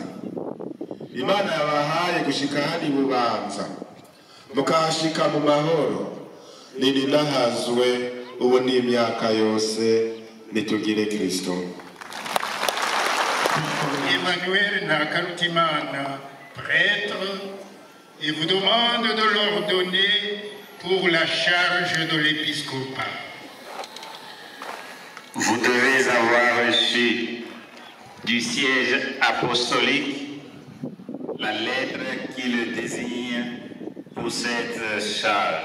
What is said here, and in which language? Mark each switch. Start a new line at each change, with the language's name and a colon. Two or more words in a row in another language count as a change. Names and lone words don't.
Rundi: Imana yabahaye gushika hano i Bubanza, mukahashika mu mahoro, nirinahazwe ubu n'imyaka yose, nitugire Kristo.
French: Emmanuel Ntakarutimana, prêtre, et vous demande de l'ordonner pour la charge de l'épiscopat. Vous devez avoir reçu du siège apostolique la lettre qui le désigne pour cette charge.